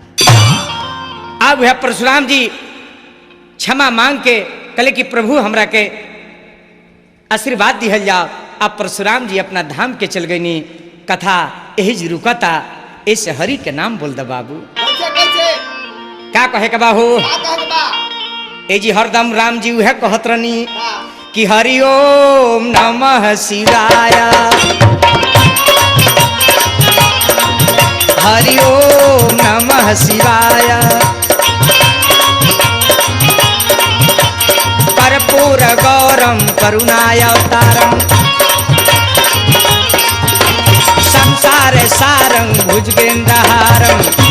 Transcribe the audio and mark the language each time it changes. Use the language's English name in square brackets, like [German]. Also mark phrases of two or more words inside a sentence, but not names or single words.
[Bhojpuri] अब है परशुराम जी क्षमा मांग के कहले कि प्रभु हमरा के आशीर्वाद दिहल जाओ। अब परशुराम जी अपना धाम के चल गई। कथा यही जी रुकता, ऐसे हरि के नाम बोल दे बाबू। का कहे के बाहू? ए जी हरदम राम जी उहे कहत रहनी कि [Sanskrit] हरि ओम नमः शिवाय, हरि ओम नमः शिवाय। कर्पूर गौरम करुणाय अवतारम, संसार सारं भुजगेन्द्रहारं,